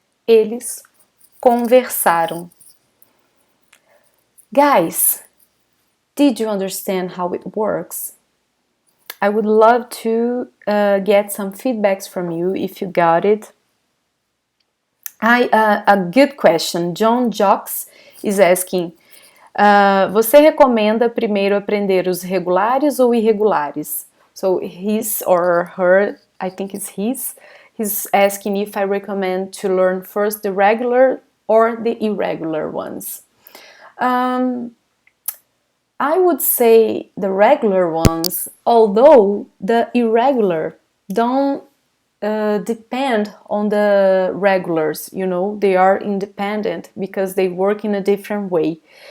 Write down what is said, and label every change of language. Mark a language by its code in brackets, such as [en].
[pt] Eles conversaram. [en] Guys, did you understand how it works? I would love to get some feedbacks from you if you got it. A good question. [pt] John Jocks [en] is asking, [pt] você recomenda primeiro aprender os regulares ou irregulares? [en] So his or her, I think it's his, he's asking if I recommend to learn first the regular or the irregular ones. I would say the regular ones, although the irregular don't depend on the regulars, you know, they are independent because they work in a different way.